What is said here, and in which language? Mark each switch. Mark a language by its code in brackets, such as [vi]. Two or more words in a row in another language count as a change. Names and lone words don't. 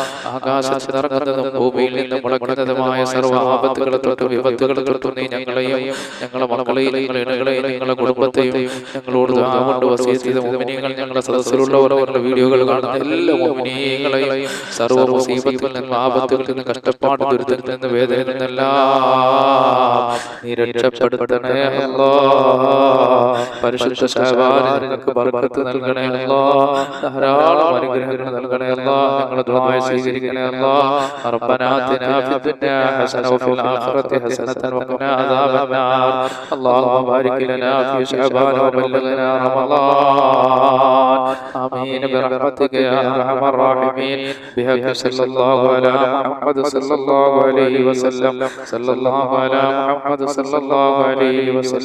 [ml] ആകാശത്ത് നിറങ്ങുന്നതും ഭൂമിയിൽ നിന്ന് മുളയ്ക്കുന്നതുമായ സർവ്വ ആപത്തുകളെ തൊട്ടും വിപത്തുകളെ തൊട്ടും നീ ഞങ്ങളെയും ഞങ്ങളെ മക്കളെയും ഞങ്ങളുടെ ഇണകളെയും ഞങ്ങളുടെ കുടുംബത്തെയും ഞങ്ങളോട് കൊണ്ട് വസിയത്ത് ചെയ്ത മുഅ്മിനീങ്ങൾ, ഞങ്ങളുടെ സദസ്സിലുള്ളവർ, ഞങ്ങളുടെ വീഡിയോകൾ കാണുന്ന എല്ലാ മുഅ്മിനീങ്ങളെയും സർവ്വ മുസീബത്തിൽ നിന്ന്, ആപത്തുകളിൽ നിന്ന്, കഷ്ടപ്പാട്, ദുരിതത്തിൽ നിന്ന്, വേദനയിൽ നിന്നെല്ലാം നീ രക്ഷപ്പെടുത്തണേ അല്ലാഹ്. പരിശുദ്ധ ശഅബാനിൽ ഞങ്ങൾക്ക് ബർക്കത്ത് നൽകണേ അല്ലാഹ്. ധാരാളം അനുഗ്രഹങ്ങൾ നൽകണേ അല്ലാഹ്. ഞങ്ങളുടെ ദുആ സ്വീകരിക്കണേ അല്ലാഹ്. [ar] ربنا آتنا في الدنيا حسنة وفي الآخرة حسنة وقنا عذاب النار. اللهم بارك لنا في شعبان وبلغنا رمضان. آمين برحمتك يا أرحم الراحمين. بحق صلى الله على محمد صلى الله عليه وسلم. صلى الله على محمد صلى الله عليه وسلم.